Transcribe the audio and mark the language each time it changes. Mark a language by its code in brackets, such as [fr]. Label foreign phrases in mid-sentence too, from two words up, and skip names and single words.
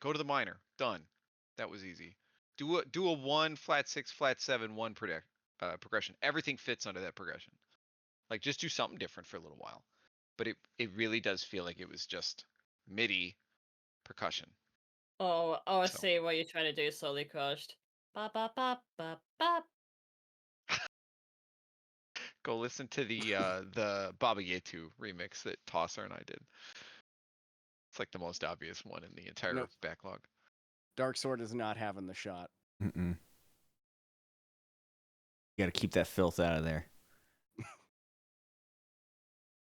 [en] Go to the minor, done. That was easy. Do a 1 flat 6 flat 7 1 progression. Everything fits under that progression. Like just do something different for a little while. But it really does feel like it was just MIDI percussion. Oh, I So. see what you're trying to do, SlowlyCrushed. Ba ba ba ba ba. Go listen to the Baba Yetu remix that Tosser and I did. It's like the most obvious one in the entire Nope. backlog. Dark Sword is not having the shot. You got to keep that filth out of there.